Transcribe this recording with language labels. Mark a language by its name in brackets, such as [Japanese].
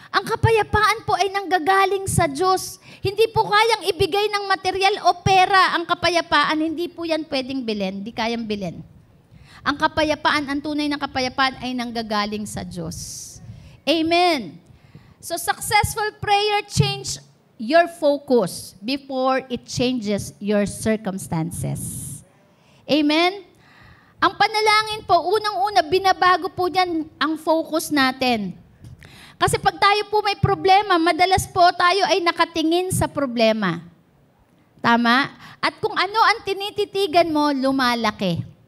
[Filipino] Ang kapayapaan po ay nanggagaling sa Diyos. Hindi po kayang ibigay ng material o pera ang kapayapaan. Hindi po yan pwedeng bilhin. Hindi kayang bilhin. Ang kapayapaan, ang tunay na kapayapaan ay nanggagaling sa Diyos. Amen. [English] So successful prayer change your focus before it changes your circumstances. Amen? [Filipino] Ang panalangin po, unang-una, binabago po niyan ang focus natin. Kasi pag tayo po may problema, madalas po tayo ay nakatingin sa problema. Tama? At kung ano ang tinititigan mo, lumalaki.